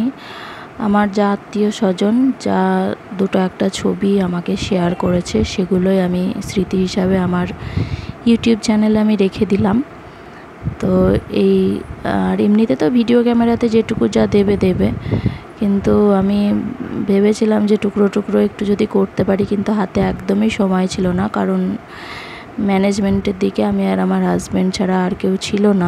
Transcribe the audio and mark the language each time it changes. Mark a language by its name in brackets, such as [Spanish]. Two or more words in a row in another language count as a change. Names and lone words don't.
[Bangla] আমার যা আত্মীয় স্বজন যা দুটো একটা ছবি আমাকে শেয়ার করেছে সেগুলোই আমি স্মৃতি হিসাবে আমার ইউটিউব চ্যানেলে আমি রেখে দিলাম। तो এই আর এমনিতে তো ভিডিও ক্যামেরাতে যেটুকু যা দেবে দেবে, কিন্তু আমি ভেবেছিলাম যে টুকরো টুকরো একটু যদি করতে পারি, কিন্তু হাতে একদমই সময় ছিল না, কারণ ম্যানেজমেন্টের দিকে আমি আর আমার হাজব্যান্ড ছাড়া আর কেউ ছিল না।